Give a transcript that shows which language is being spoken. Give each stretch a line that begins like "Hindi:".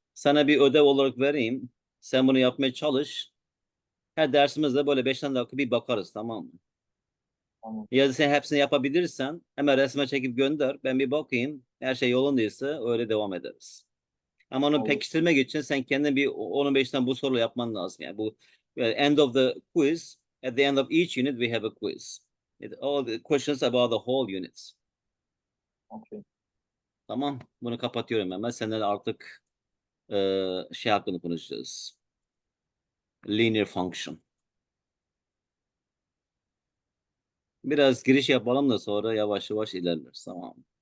Turkish: Sana bir ödev olarak vereyim. Sen bunu yapmaya çalış. Her dersimizde böyle 5 dakika bir bakarız, tamam mı? Tamam. Ya da sen hepsini yapabilirsen hemen resme çekip gönder. Ben bir bakayım. Her şey yolundaysa öyle devam ederiz. Ama onu Olur. pekiştirmek için sen kendin bir 10-15'ten bu soru yapman lazım. Yani bu
English: end of the quiz, at the end of each unit we have a quiz. All the questions about the whole units. Okay.
Turkish: Tamam. Bunu kapatıyorum hemen. Seninle artık şey hakkında konuşacağız. Linear function. Biraz giriş yapalım da sonra yavaş yavaş ilerleriz. Tamam.